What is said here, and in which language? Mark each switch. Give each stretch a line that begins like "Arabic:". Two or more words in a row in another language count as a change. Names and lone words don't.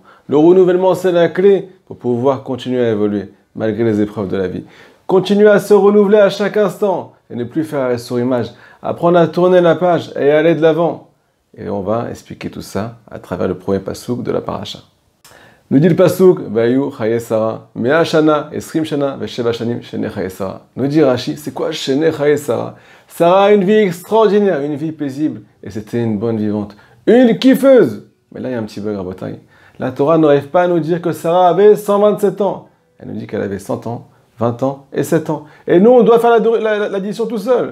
French: Le renouvellement c'est la clé pour pouvoir continuer à évoluer malgré les épreuves de la vie. Continuer à se renouveler à chaque instant et ne plus faire arrêt sur image. Apprendre à tourner la page et aller de l'avant. Et on va expliquer tout ça à travers le premier passouk de la paracha. Nous dit le passouk,
Hebrew: ויהיו חיי שרה, מאה שנה, עשרים שנה, ושבע שנים, שני חיי שרה.
French: Nous dit Rashi, c'est quoi
Hebrew: שני חיי שרה?
French: Sarah a une vie extraordinaire, une vie paisible, et c'était une bonne vivante, une kiffeuse. Mais là, il y a un petit bug à bataille. La Torah n'arrive pas à nous dire que Sarah avait 127 ans. Elle nous dit qu'elle avait 100 ans, 20 ans et 7 ans. Et nous, on doit faire l'addition tout seul.